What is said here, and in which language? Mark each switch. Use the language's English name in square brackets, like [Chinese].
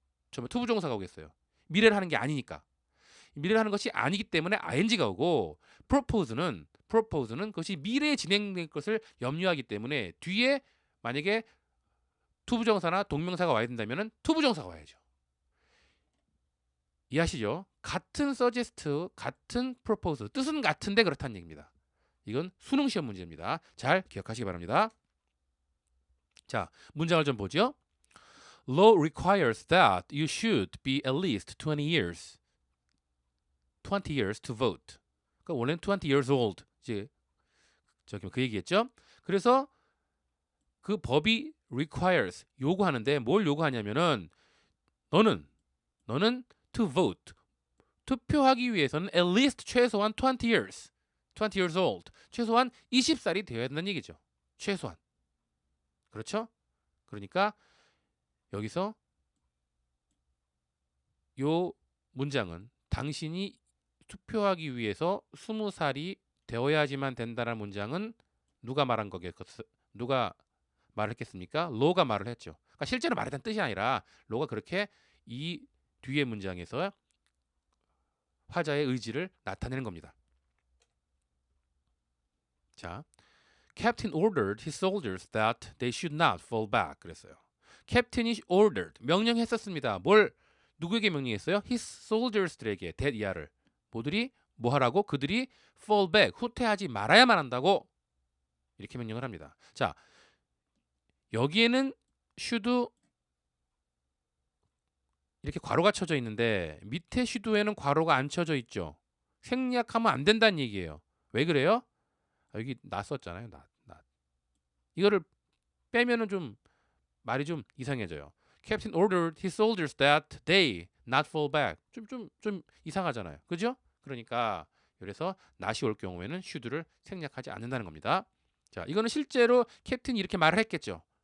[Korean] 정말 투부정사가 오겠어요? 미래를 하는 게 아니니까. 미래를 하는 것이 아니기 때문에 ing가 오고 propose는 그것이 미래에 진행될 것을 염려하기 때문에 뒤에 만약에 투부정사나 동명사가 와야 된다면 투부정사가 와야죠. 이해하시죠? 같은 suggest, 같은 propose, 뜻은 같은데 그렇다는 얘기입니다. 이건 수능 시험 문제입니다. 잘 기억하시기 바랍니다. 자, 문장을 좀 보죠. [English] Law requires that you should be at least 20 years to vote. [Korean] 그러니까 원래는 20 years old. 이제 저기 그 얘기겠죠? 그래서 그 법이 requires 요구하는데 뭘 요구하냐면은 너는 to vote 투표하기 위해서는 at least 최소한 20 years old 최소한 20살이 되어야 된다는 얘기죠. 최소한. 그렇죠? 그러니까 여기서 요 문장은 당신이 투표하기 위해서 20살이 되어야지만 된다는 문장은 누가 말한 거겠어요? 누가 말했겠습니까? 로가 말을 했죠. 그러니까 실제로 말했던 뜻이 아니라 로가 그렇게 이 뒤에 문장에서 화자의 의지를 나타내는 겁니다. [English] 자, Captain ordered his soldiers that they should not fall back. [Korean] 그랬어요. 캡틴이 ordered 명령했었습니다. 뭘 누구에게 명령했어요? His soldiers들에게 대이하를 모두리 뭐 하라고? 그들이 fall back 후퇴하지 말아야만 한다고 이렇게 명령을 합니다. 자, 여기에는 should 이렇게 괄호가 쳐져 있는데 밑에 should에는 괄호가 안 쳐져 있죠. 생략하면 안 된다는 얘기예요. 왜 그래요? 여기 낫었잖아요. 낫. 이거를 빼면은 좀 말이 좀 이상해져요. [English] Captain ordered his soldiers that they not fall back. [Korean] 좀 이상하잖아요. 그죠? 그러니까 그래서 not이 올 경우에는 should를 생략하지 않는다는 겁니다. 자, 이거는 실제로 캡틴이 이렇게 말을 했겠죠.